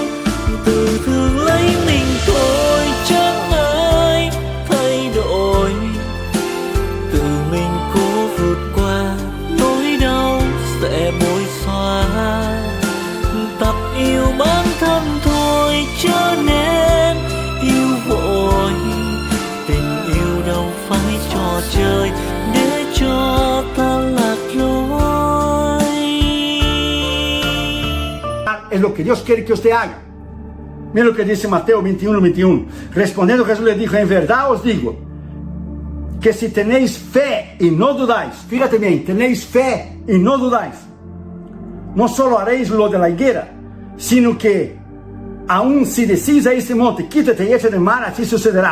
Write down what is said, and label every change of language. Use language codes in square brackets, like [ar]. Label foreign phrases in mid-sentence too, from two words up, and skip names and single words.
[vi] Tự thương lấy mình thôi chẳng ai thay đổi, tự mình cố vượt qua nỗi đau sẽ bối xóa. Tập yêu bản thân thôi cho nên yêu vội, tình yêu đâu phải trò chơi để cho ta lạc lối. [es] Es lo que Dios quiere que usted haga. Mira lo que dice Mateo 21, 21. Respondiendo Jesús le dijo: en verdad os digo que si tenéis fe y no dudáis, fíjate bien, tenéis fe y no dudáis, no solo haréis lo de la higuera, sino que aún si decís a este monte, quítate y échate en mar, así sucederá.